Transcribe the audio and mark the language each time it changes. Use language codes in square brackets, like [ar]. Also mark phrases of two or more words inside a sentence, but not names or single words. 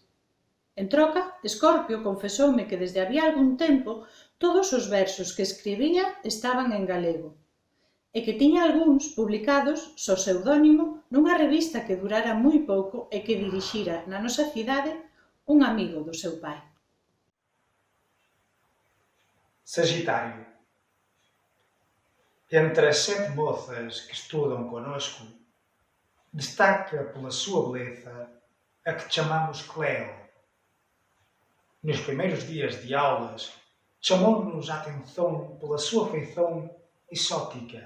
[gl] En troca, Escorpio confesoume que desde había algún tempo todos os versos que escribía estaban en galego, e que tiña algúns publicados so pseudónimo nunha revista que durara moi pouco e que dirixira na nosa cidade un amigo do seu pai. [pt] Sagitário. Entre as 7 mozas que estudam conosco, destaca pela sua beleza a que chamamos Cleo. Nos primeiros dias de aulas, chamou-nos a atenção pela sua feição exótica.